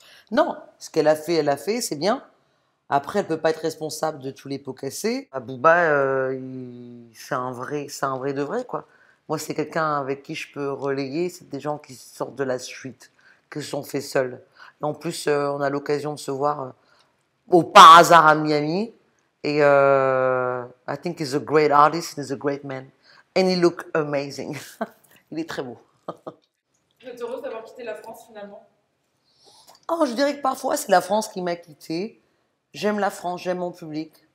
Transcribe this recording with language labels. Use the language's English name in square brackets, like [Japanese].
[French] Non, ce qu'elle a fait, elle a fait. C'est bien. Après, elle peut pas être responsable de tous les pots cassés. Booba, c'est un vrai de vrai, quoi. Moi, c'est quelqu'un avec qui je peux relayer. C'est des gens qui sortent de la street, qui se sont faits seuls. Et en plus, on a l'occasion de se voir au par hasard à Miami. [English] Et I think he's a great artist and he's a great man. And he look amazing. [French] Il est très beau. Vous êtes heureuse d'avoir quitté la France finalement? Oh, je dirais que parfois, c'est la France qui m'a quittée. J'aime la France, j'aime mon public.